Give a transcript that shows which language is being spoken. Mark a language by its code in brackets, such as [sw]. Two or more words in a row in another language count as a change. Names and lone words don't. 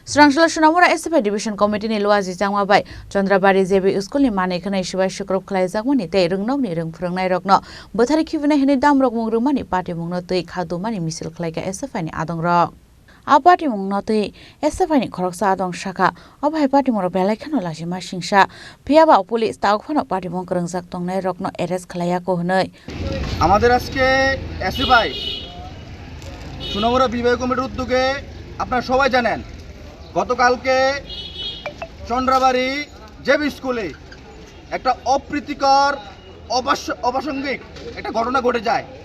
[trp] Srangshala Sunamura SFI Division Committee ni Luazi Jangwabai Chandrabari JB School ni mane khana Shibai Shukrop Khlai Jagmani te rungnok ni rung phrangnai rokno bothari khibna hini damrok mungrung mani party mungno tei khadu mani misil khlai ka SFI ni adong rok a party mungno tei SFI ni khoroksa adong shaka obai party moro belai khano lajima singsa phiaba police taok phano party mung krungjak tongnai rokno arrest khlaiya ko hnoi [bn] আমাদের আজকে এসএফআই সোনামুড়া বিভাগীয় কমিটির উদ্যোগে আপনারা সবাই জানেন গতকালকে চন্দ্রাবাড়ি জেবি স্কুলে একটা অপ্রীতিকর অপ্রাসঙ্গিক একটা ঘটনা ঘটে যায়।